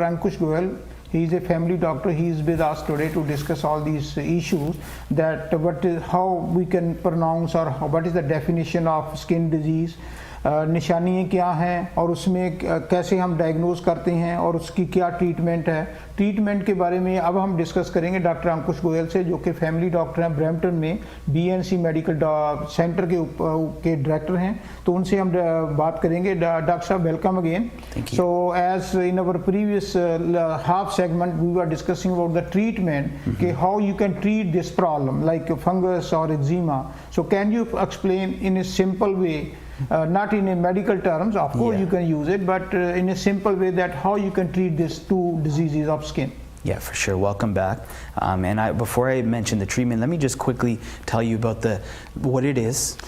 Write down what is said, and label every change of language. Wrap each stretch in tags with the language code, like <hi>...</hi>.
<en>Ankush Goyal, he is a family doctor, he is with us today to discuss all these issues, that how we can pronounce or what is the definition of skin disease,</en> <hi>निशानियाँ क्या हैं और उसमें कैसे हम diagnose करते हैं और उसकी क्या ट्रीटमेंट है। ट्रीटमेंट के बारे में अब हम डिस्कस करेंगे डॉक्टर अंकुश गोयल से, जो कि फैमिली डॉक्टर हैं, ब्रैम्पटन में बीएनसी मेडिकल सेंटर के डायरेक्टर हैं। तो उनसे हम बात करेंगे।</hi> <en>Doctor साहब, welcome again. So as in our previous half segment we were discussing about the treatment कि how you can treat this problem like fungus और eczema. So can you explain in a simple way, not in a medical terms, of course you can use it, but in a simple way, that how you can treat these two diseases of skin. Yeah, for sure. Welcome back. And before I mention the treatment, let me just quickly tell you about what it is.</en>